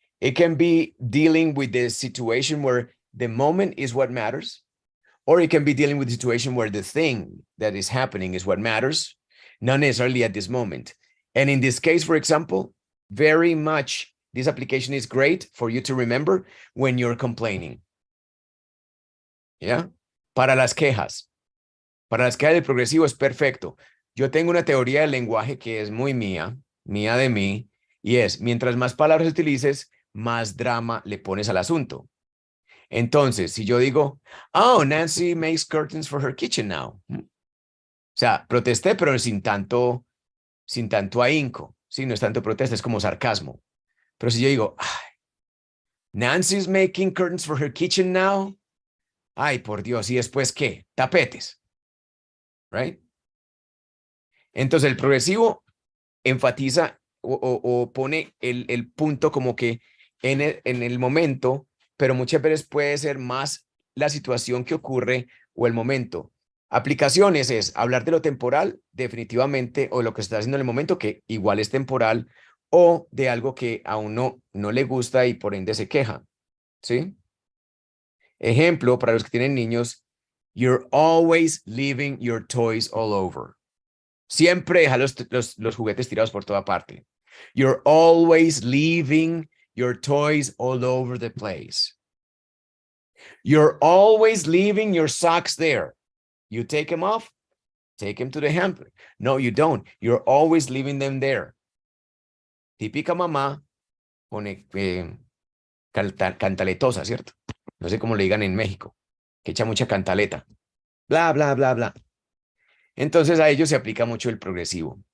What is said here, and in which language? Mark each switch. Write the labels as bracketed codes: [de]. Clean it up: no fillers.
[en] It can be dealing with the situation where the moment is what matters, or it can be dealing with the situation where the thing that is happening is what matters, not necessarily at this moment. And in this case, for example, very much this application is great for you to remember when you're complaining. [es] ¿Ya? Para las quejas. Para las quejas del progresivo es perfecto. Yo tengo una teoría del lenguaje que es muy mía de mí, y es, mientras más palabras utilices, más drama le pones al asunto. Entonces, si yo digo, [en] oh, Nancy makes curtains for her kitchen now. [es] O sea, protesté, pero sin tanto ahínco. Sí, no es tanto protesta, es como sarcasmo. Pero si yo digo, [en] Nancy's making curtains for her kitchen now. [es] Ay, por Dios, ¿y después qué? Tapetes. [en] Right? [es] Entonces, el progresivo enfatiza o pone el punto como que en el momento, pero muchas veces puede ser más la situación que ocurre o el momento. Aplicaciones es hablar de lo temporal, definitivamente, o lo que se está haciendo en el momento, que igual es temporal, o de algo que a uno no le gusta y por ende se queja, ¿sí? Ejemplo, para los que tienen niños, [en] you're always leaving your toys all over. [es] Siempre deja los juguetes tirados por toda parte. [en] You're always leaving your toys all over the place. You're always leaving your socks there. You take them off, take them to the hamper. No, you don't. You're always leaving them there. [es] Típica mamá pone cantaletosa, ¿cierto? No sé cómo le digan en México, que echa mucha cantaleta. Bla, bla, bla, bla. Entonces a ellos se aplica mucho el progresivo.